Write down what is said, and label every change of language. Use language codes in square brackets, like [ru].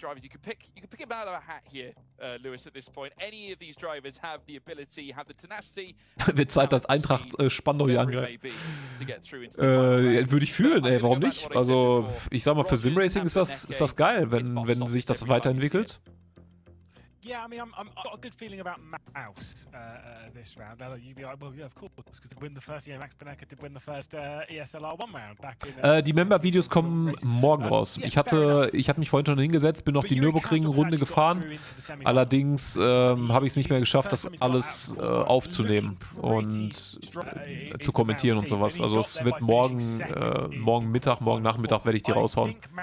[de] Wird Zeit, dass Eintracht Spandau hier angreift. Würde ich fühlen, ey, warum nicht? Also, ich sag mal, für Simracing ist das geil, wenn sich das weiterentwickelt. [en] Yeah, I mean, I've got a good feeling about Mouse this round. Now you'd be like, well, yeah, of course, because they win the first, Max Benecker did win the first ESL R1 round back in. [de] Die Member-Videos kommen morgen raus. Ich hatte mich vorhin schon hingesetzt, bin noch die Nürburgring-Runde gefahren. Allerdings habe ich es nicht mehr geschafft, das alles aufzunehmen und zu kommentieren und sowas. Also es wird morgen Mittag, morgen Nachmittag werde ich die raushauen.